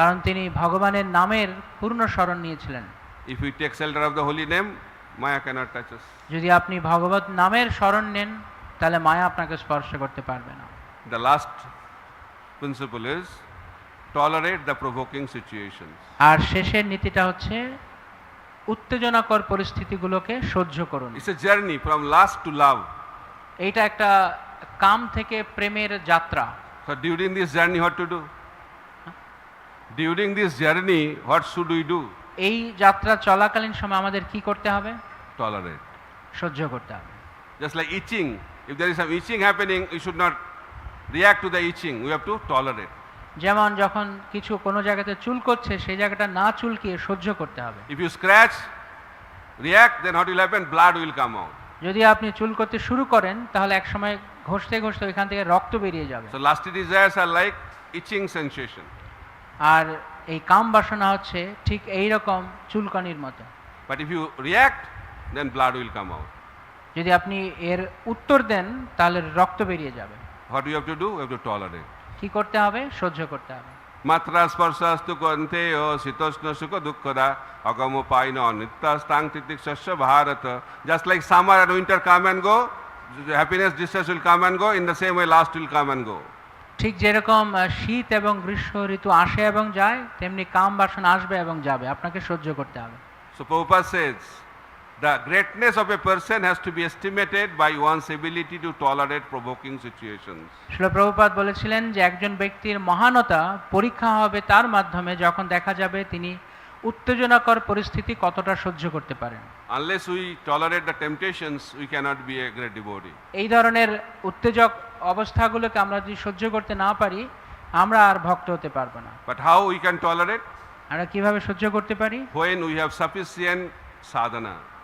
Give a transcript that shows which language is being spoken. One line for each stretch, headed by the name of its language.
Bangla: কারণ তিনি ভগবানের নামের পূর্ণ স্মরণ নিয়েছিলেন।
English: If we take shelter of the holy name, Maya cannot touch us.
Bangla: যদি আপনি ভগবত নামের স্মরণ নেন তাহলে মায়া আপনাকে স্পর্শ করতে পারবে না।
English: The last principle is tolerate the provoking situations.
Bangla: আর শেষের নীতিটা হচ্ছে উত্তেজনাকর পরিস্থিতিগুলোকে সহ্য করুন।
English: It's a journey from lust to love.
Bangla: এইটা একটা কাম থেকে প্রেমের যাত্রা।
English: So during this journey, what to do? During this journey, what should we do?
Bangla: এই যাত্রা চলাকালীন সময় আমাদের কি করতে হবে?
English: Tolerate.
Bangla: সহ্য করতে হবে।
English: Just like itching, if there is some itching happening, we should not react to the itching. We have to tolerate.
Bangla: যেমন যখন কিছু কোনো জায়গাতে চুল করছে সেই জায়গাটা না চুলকিয়ে সহ্য করতে হবে।
English: If you scratch, react, then what will happen? Blood will come out.
Bangla: যদি আপনি চুল করতে শুরু করেন তাহলে এক সময় ঘষতে ঘষতে ওইখান থেকে রক্ত বেরিয়ে যাবে।
English: So lusty desires are like itching sensation.
Bangla: আর এই কাম বাসনা হচ্ছে ঠিক এই রকম চুলকানির মতো।
English: But if you react, then blood will come out.
Bangla: যদি আপনি এর উত্তর দেন তাহলে রক্ত বেরিয়ে যাবে।
English: What do you have to do? We have to tolerate.
Bangla: কি করতে হবে? সহ্য করতে হবে।
Sanskrit: Matra sparsastu kvanteyo sitoshna sukha dukkhada agamo paino nittasthang titiksasya bharata.
English: Just like summer and winter come and go, happiness, distress will come and go, in the same way lust will come and go.
Bangla: ঠিক যেরকম শীত এবং গ্রীষ্ম ঋতু আসে এবং যায় তেমনি কাম বাসনা আসবে এবং যাবে, আপনাকে সহ্য করতে হবে।
English: So Prabhupada says, the greatness of a person has to be estimated by one's ability to tolerate provoking situations.
Bangla: Srila Prabhupada বলেছিলেন যে একজন ব্যক্তির মহানতা পরীক্ষা হবে তার মাধ্যমে যখন দেখা যাবে তিনি উত্তেজনাকর পরিস্থিতি কতটা সহ্য করতে পারেন।
English: Unless we tolerate the temptations, we cannot be a great devotee.
Bangla: এই ধরনের উত্তেজক অবস্থাগুলোকে আমরা যদি সহ্য করতে না পারি আমরা আর ভক্ত হতে পারবো না।
English: But how we can tolerate?
Bangla: আমরা কিভাবে সহ্য করতে পারি?
English: When we have sufficient sadhana,